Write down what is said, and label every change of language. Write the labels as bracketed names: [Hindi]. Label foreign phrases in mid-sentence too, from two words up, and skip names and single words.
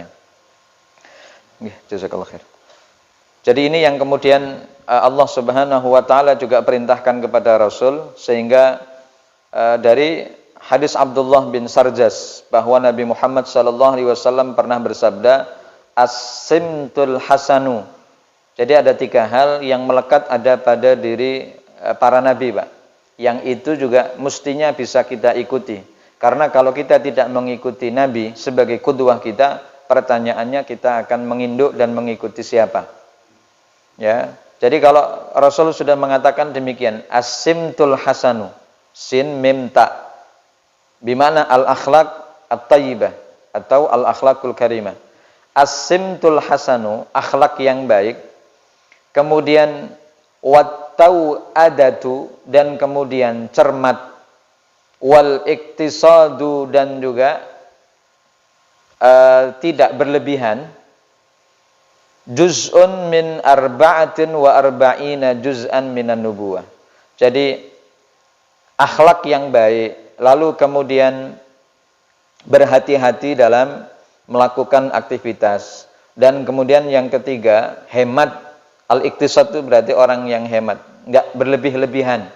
[Arabic] جزاك الله خير. [Indonesian] Jadi ini yang kemudian Allah [Arabic] سبحانه وتعالى [Indonesian] juga perintahkan kepada Rasul, sehingga dari hadis Abdullah bin Sarjas bahwa Nabi Muhammad SAW pernah bersabda, [Arabic] السمت الحسن. [Indonesian] Jadi ada 3 hal yang melekat ada pada diri para nabi, Pak, yang itu juga mestinya bisa kita ikuti. Karena kalau kita tidak mengikuti nabi sebagai qudwah kita, pertanyaannya kita akan menginduk dan mengikuti siapa? Ya. Jadi kalau Rasul sudah mengatakan demikian, [Arabic] السمت الحسن، سين ميم تاء، بمعنى الأخلاق الطيبة atau الأخلاق الكريمة. السمت الحسن, [Indonesian] akhlak yang baik. Kemudian [Arabic] والتؤدة, [Indonesian] dan kemudian cermat. [Arabic] والاقتصاد, [Indonesian] dan juga tidak berlebihan. [Arabic] جزء من أربعة وأربعين جزءا من النبوة. [Indonesian] Jadi akhlak yang baik, lalu kemudian berhati-hati dalam melakukan aktivitas, dan kemudian yang ketiga hemat. Al-iktisad itu berarti orang yang hemat, enggak berlebih-lebihan.